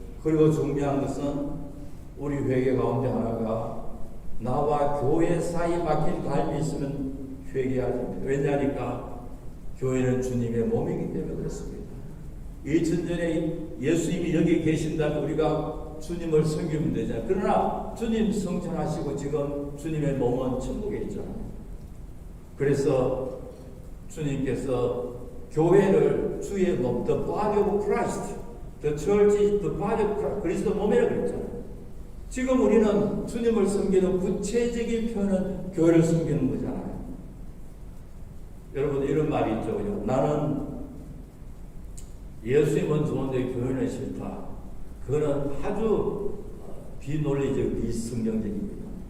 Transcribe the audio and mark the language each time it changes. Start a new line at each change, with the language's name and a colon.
Korean: 그리고 중요한 것은 우리 회개 가운데 하나가 나와 교회 사이에 막힌 담이 있으면 회개해야 됩니다. 왜냐하니까 교회는 주님의 몸이기 때문에 그렇습니다. 2000년에 예수님이 여기 계신다면 우리가 주님을 섬기면 되잖아요. 그러나 주님 성천하시고 지금 주님의 몸은 천국에 있잖아요. 그래서 주님께서 교회를 주의 몸,
English: the body of Christ,
Korean: the church is the body of Christ, 그리스도 몸이라고 그랬잖아요. 지금 우리는 주님을 섬기는 구체적인 표현은 교회를 섬기는 거잖아요. 여러분 이런 말이 있죠. 나는 예수님은 좋은데 교회는 싫다. 그거는 아주 비논리적, 비성경적입니다.